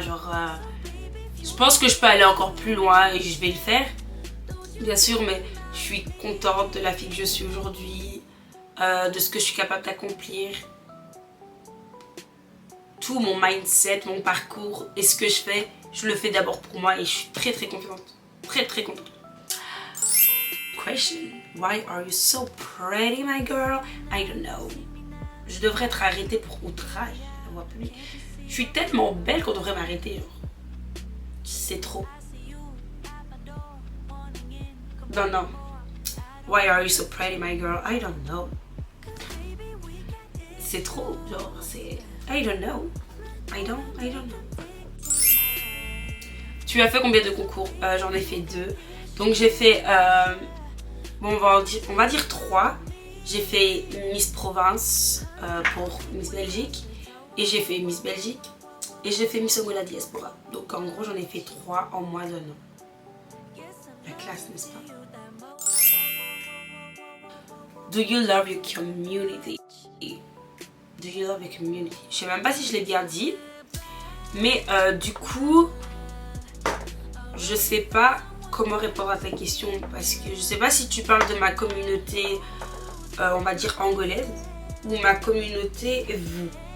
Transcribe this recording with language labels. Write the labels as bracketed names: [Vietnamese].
[French] Genre, je pense que je peux aller encore plus loin et je vais le faire, bien sûr, mais je suis contente de la fille que je suis aujourd'hui, de ce que je suis capable d'accomplir. Tout mon mindset, mon parcours et ce que je fais, je le fais d'abord pour moi et je suis très confiante. Très contente. [English] Question: why are you so pretty, my girl? I don't know. [French] Je devrais être arrêtée pour outrage à la voix publique. Je suis tellement belle qu'on devrait m'arrêter. C'est trop. Non. [English] Why are you so pretty, my girl? I don't know. [French] C'est trop, genre, c'est... [English] I don't know. I don't know. [French] Tu as fait combien de concours? J'en ai fait 2. Donc j'ai fait... bon, on va dire 3. J'ai fait Miss Province pour Miss Belgique. Et j'ai fait Miss Belgique. Et j'ai fait Miss Angola Diaspora. Donc en gros, j'en ai fait 3 en moins d'un an. La classe, n'est-ce pas? [English] Do you love your community? Do you love your community? [French] Je sais même pas si je l'ai bien dit. Mais du coup, je sais pas comment répondre à ta question. Parce que je sais pas si tu parles de ma communauté, on va dire angolaise, ou ma communauté vous.